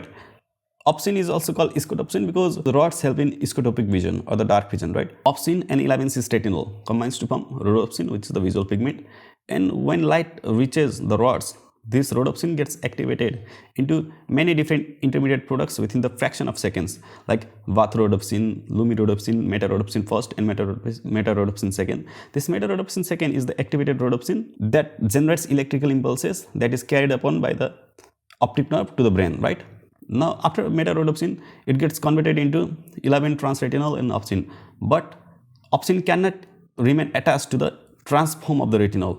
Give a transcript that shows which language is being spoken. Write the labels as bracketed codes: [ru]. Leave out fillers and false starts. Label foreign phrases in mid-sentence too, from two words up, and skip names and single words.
[en] Opsin is also called scotopsin because the rods help in scotopic vision or the dark vision, right? Opsin and 11 cis retinal combines to form rhodopsin, which is the visual pigment. And when light reaches the rods, this rhodopsin gets activated into many different intermediate products within the fraction of seconds, like vathrhodopsin, lumirhodopsin, metarhodopsin first, and metarhodopsin second. This metarhodopsin second is the activated rhodopsin that generates electrical impulses that is carried upon by the optic nerve to the brain, right? Now, after metarhodopsin, it gets converted into 11 transretinal and opsin. But opsin cannot remain attached to the trans form of the retinal.